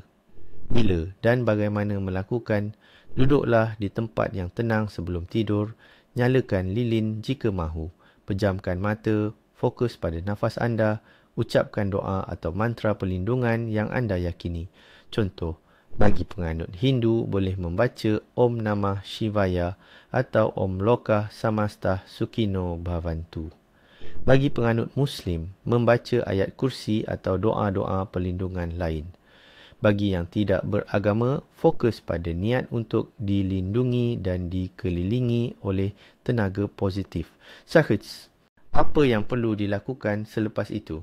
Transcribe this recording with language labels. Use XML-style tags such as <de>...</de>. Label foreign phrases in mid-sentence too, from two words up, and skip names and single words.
<ms>Bila dan bagaimana melakukan? Duduklah di tempat yang tenang sebelum tidur, nyalakan lilin jika mahu, pejamkan mata, fokus pada nafas anda, ucapkan doa atau mantra perlindungan yang anda yakini. Contoh, bagi penganut Hindu boleh membaca</ms> <sa>Om Namah Shivaya</sa> <ms>atau</ms> <sa>Om Lokah Samastah Sukhino Bhavantu.</sa> <ms>Bagi penganut Muslim, membaca ayat kursi atau doa-doa perlindungan lain. Bagi yang tidak beragama, fokus pada niat untuk dilindungi dan dikelilingi oleh tenaga positif. Syahid, apa yang perlu dilakukan selepas itu?</ms>